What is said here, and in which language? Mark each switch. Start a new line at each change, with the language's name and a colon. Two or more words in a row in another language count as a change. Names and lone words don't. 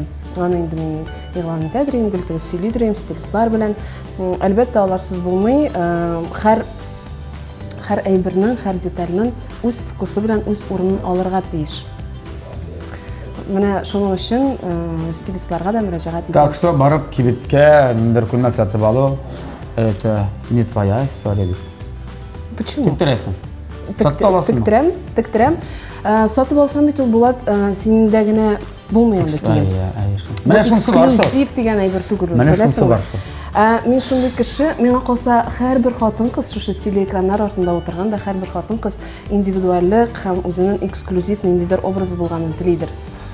Tatar: Аны инде мин игълан итәдер, инде сөйлидер, стилистлар белән. Әлбәттә аларсыз булмый. Һәр әйбернең, һәр детальнең үз вкусы белән үз урынын алырга тиеш. Менә шуның өчен стилистларга да мөрәҗәгать итәм.
Russian: Так что
Tatar: барып кибеткә ниндер күлмәк сатып алу,
Russian: это не твоя история. Почему?
Tatar: Тиктерәсең. Сатып аласың. Тиктерәм. Сатып алсам бит ул Булат синдә генә булмый инде кием. Менә шунысы бар. Эксклюзив дигән әйбер түгел. Менә шунысы бар. Мин шундый кеше, миңа калса һәрбер хатын-кыз шушы телеэкраннар артында утырган да һәрбер хатын-кыз индивидуальлек һәм үзенең эксклюзив ниндидер образы булганын телидер.